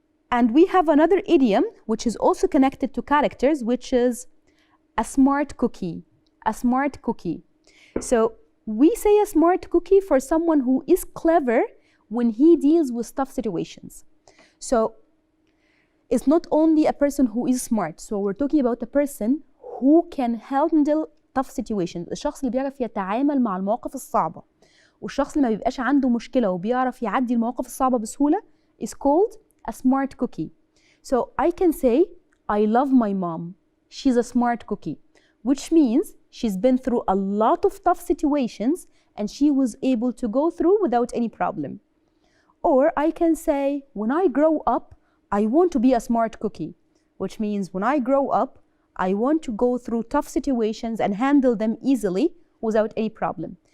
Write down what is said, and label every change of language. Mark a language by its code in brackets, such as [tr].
[en] And we have another idiom which is also connected to characters, which is a smart cookie. A smart cookie. So we say a smart cookie for someone who is clever when he deals with tough situations. So it's not only a person who is smart. So we're talking about a person who can handle tough situations. [ar] الشخص اللي بيعرف يتعامل مع المواقف الصعبة. والشخص اللي ما بيبقاش عنده مشكلة وبيعرف يعدي المواقف الصعبة بسهولة [en] is called a smart cookie. So I can say, I love my mom. She's a smart cookie, which means she's been through a lot of tough situations and she was able to go through without any problem. Or I can say, when I grow up, I want to be a smart cookie, which means when I grow up, I want to go through tough situations and handle them easily without any problem.